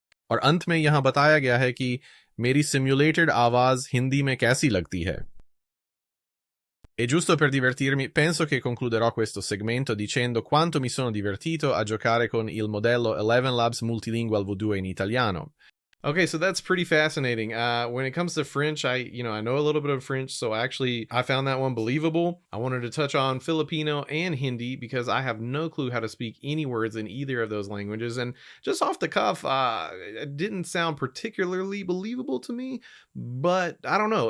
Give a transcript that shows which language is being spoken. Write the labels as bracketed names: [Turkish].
[Hindi] और अंत में यहाँ बताया गया है कि मेरी simulated आवाज हिंदी में कैसी लगती है. [Italian] E giusto per divertirmi, penso che concluderò questo segmento dicendo quanto mi sono divertito a giocare con il modello ElevenLabs Multilingual V2 in italiano. [English] Okay, so that's pretty fascinating. When it comes to French, I know a little bit of French, so I found that one believable. I wanted to touch on Filipino and Hindi because I have no clue how to speak any words in either of those languages. And just off the cuff, it didn't sound particularly believable to me, but I don't know.